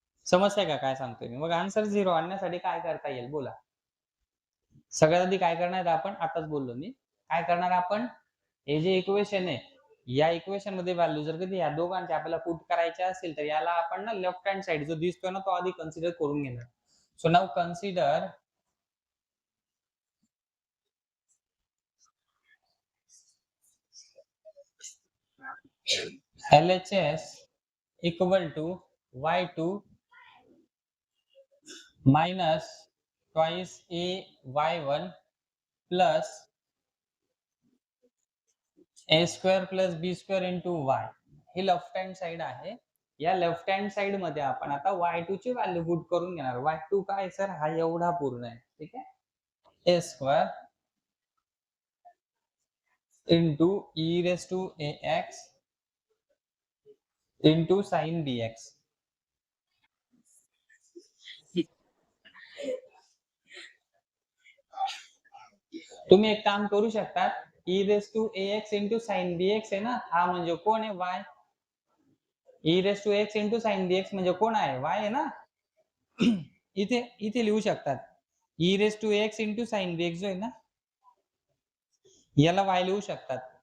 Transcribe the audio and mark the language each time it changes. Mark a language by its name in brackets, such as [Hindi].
[Marathi] समजतंय का काय सांगतोय मी? मग आन्सर 0 आणण्यासाठी काय करता येईल बोला? सगळ्यात आधी काय करणार आहे आपण? आताच बोललो मी. काय करणार आपण? हे जे इक्वेशन आहे, या इक्वेशन मध्ये व्हॅल्यू जर कधी या दोघांचे आपल्याला पुट करायचे असेल, तर याला आपण ना लेफ्ट हँड साइड जो दिसतोय ना, तो आधी कन्सिडर करून घेणार. [English] So now consider LHS equal to y2 minus twice a y1 plus a² plus b² into y. [Marathi] He left hand side आहे. या लेफ्ट हँड साइड मध्ये आपण आता y2 ची व्हॅल्यू पुट करून घेणार. y2 काय सर? हा एवढा पूर्ण आहे. ठीक आहे. a² into e⁻ax into sin bx. तुम्ही एक काम करू शकता. e⁻ax into sin bx आहे ना, हा म्हणजे कोण आहे? y. e⁻x into sin bx म्हणजे कोण आहे? y आहे ना. इथे इथे लिहू शकतात. e⁻x into sin bx जो आहे ना, याला y लिहू शकतात.